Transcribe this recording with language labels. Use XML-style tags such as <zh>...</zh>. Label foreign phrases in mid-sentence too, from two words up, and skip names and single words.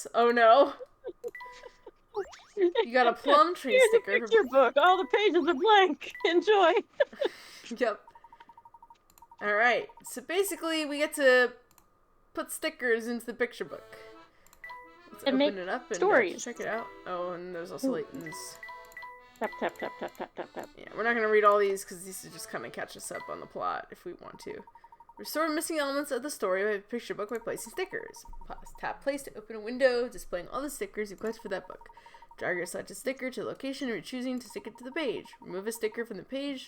<en>Oh no. You got a plum tree Here's sticker. a picture book. All the pages are blank. Enjoy. Yep. Alright, so basically we get to put stickers into the picture book. Let's And open make it up and stories. check it out. Oh, and there's also Layton's. Tap, tap, tap, tap, tap, tap, tap. Yeah, we're not gonna read all these because these are just kind of catch us up on the plot if we want to. Restore missing elements of the story of a picture book by placing stickers. Tap place to open a window, displaying all the stickers you collected for that book. Drag your selected sticker to the location you're choosing to stick it to the page. Remove a sticker from the page.</en>